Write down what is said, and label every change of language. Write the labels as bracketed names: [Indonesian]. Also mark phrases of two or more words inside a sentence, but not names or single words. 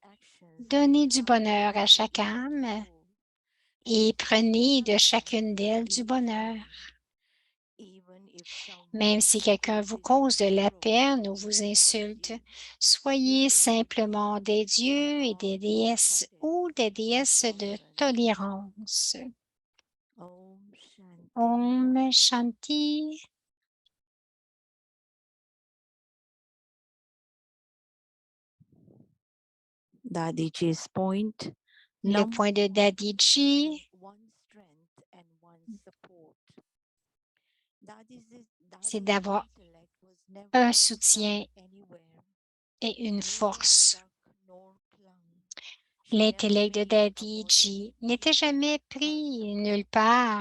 [French] Donnez du bonheur à chaque âme et prenez de chacune d'elles du bonheur. Même si quelqu'un vous cause de la peine ou vous insulte, soyez simplement des dieux et des déesses ou des déesses de tolérance. [Sanskrit] Om Shanti. [English] Dadiji's point. [French] Le point de Dadiji, c'est d'avoir un soutien et une force. L'intellect de Dadiji n'était jamais pris nulle part.